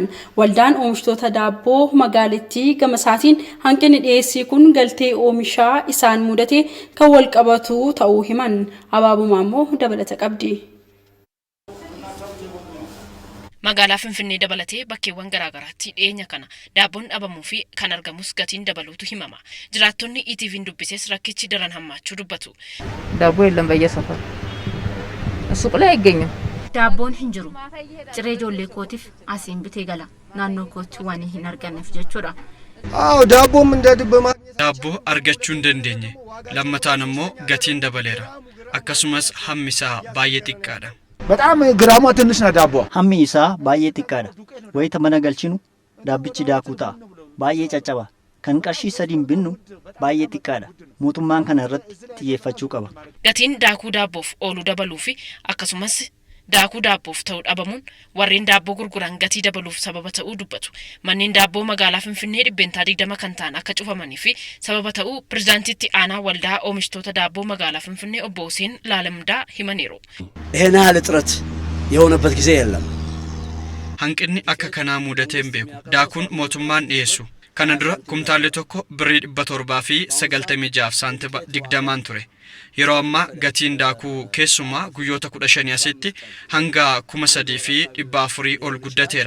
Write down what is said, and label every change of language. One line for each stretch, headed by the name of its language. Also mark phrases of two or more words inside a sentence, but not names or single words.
Oromo: Waldaan oomishtoota daabboo magaalattii gama isaatiin hanqinni dhiyeessii kun galtee oomishaa isaan mudate kan wal qabatu ta'uu himan. Abaabumaa immoo dabalata qabdi. Magaalaa Finfinnee dabalatee bakkeewwan garaagaraatti dhiyeenya kana daabboon dhabamuu fi kan argamus gatiin dabaluutu himama. Jiraattonni ETV'n dubbises rakkichi daran hammaachuu dubbatu.
Amharic: ዳቦ የለም በየሰፈሩ ሱቅ ላይ አይገኝም
Oromo: ዳቦን hin jiru ciree ijoollee kootiif asiin bitee gala naannoo kootti waan hin arganneef jechuudha.
Amharic: አዎ ዳቦም እንደድብ ማግኘት
Oromo: ዳቦ argachuu hin dandeenye lammataan immoo gatiin dabaleera akkasumas hammi isaa baay'ee xiqqaadha.
Amharic: በጣም ግራሟ ትንሽ ናት ዳቦ
Oromo: hammi isaa baay'ee xiqqaadha wayita mana galchinu daabbichi daakuu ta'a baay'ee caccaba kan qarshii sadiin binnu baay'ee xiqqaadha mootummaan kana irratti xiyyeeffachuu qaba. Gatiin daakuu daabboof oolu dabaluu fi akkasumas daakuu daabboof ta'uu dhabamuun warreen daabboo gurguran gatii dabaluuf sababa ta'uu dubbatu. Manneen daabboo magaalaa Finfinnee 20 kan ta'an akka cufamanii fi sababa ta'uu pirezidaantitti aanaa waldaa oomishtoota daabboo magaalaa Finfinnee obbo Hussein Laalamdaa himaniiru.
Amharic: ይሄን ያህል እጥረት የሆነበት ጊዜ የለም.
Oromo: hanqinni akka kanaa mudatee hin beeku daakuun mootummaan dhiyeessu kana dura kumtaalli tokko birrii 700 fi 96 saantiba 20 ture. Yeroo ammaa gatiin daakuu keessumaa guyyoota 15 asitti hanga 3,000 fi 400 ol guddateera.